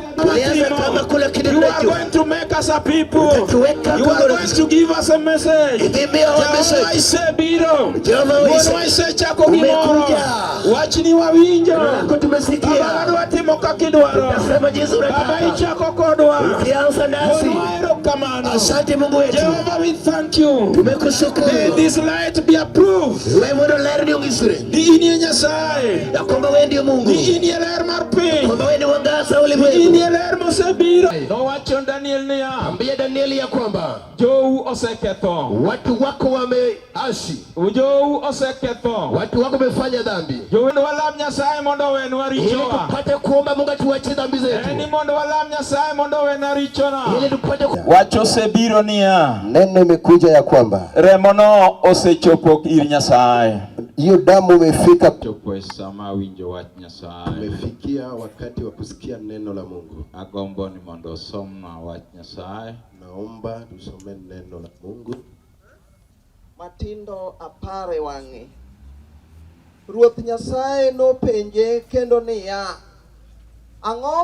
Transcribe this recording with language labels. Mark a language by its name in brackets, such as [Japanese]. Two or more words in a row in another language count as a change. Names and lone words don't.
[English] You are going to make us a people. You are going to give us a message. [Luo (Kenya and Tanzania)] Jehovah ise biro. Jehovah ise chako gimoro. Wachni wawinjo. Baba watimo kakidwaro. Baba ichako kodwa. [English] Jehovah, we thank you. May this light be approved. [Luo (Kenya and Tanzania)] Di ini Nyasaye. Di ini ler mar piny. Di ini ler mosebiro. Nowacho Daniel niya. [Swahili] Ambia Danieli ya kwamba [Luo (Kenya and Tanzania)] Jou oseketho. [Swahili] watu wako wameasi. [Luo (Kenya and Tanzania)] Jou oseketho. [Swahili] Watu wako wamefanya dhambi. [Luo (Kenya and Tanzania)] Jou walam Nyasaye mondo wenwa [Swahili] Ili [Luo (Kenya and Tanzania)] richowa. [Swahili] tupate kuomba Mungu tuache dhambi zetu. [Luo (Kenya and Tanzania)] Eni mondo walam Nyasaye mondo wenwa richona. [Swahili] Ili tupate [Luo (Kenya and Tanzania)] Wacho osebiro niya. [Swahili] neno imekuja ya kwamba [Luo (Kenya and Tanzania)] Remono osechopo ir Nyasaye. [Swahili] hiyo damu imefika. [Luo (Kenya and Tanzania)] Chopo sama winjo wach Nyasaye. [Swahili] Tumefikia wakati wa kusikia neno la Mungu. [Luo (Kenya and Tanzania)] Agombo ni mondo somna wach Nyasaye. [Swahili] Naomba tusome neno la Mungu. [Luo (Kenya and Tanzania)] Matindo apare wangi. Ruoth Nyasaye no penje kendo niya. Ang'o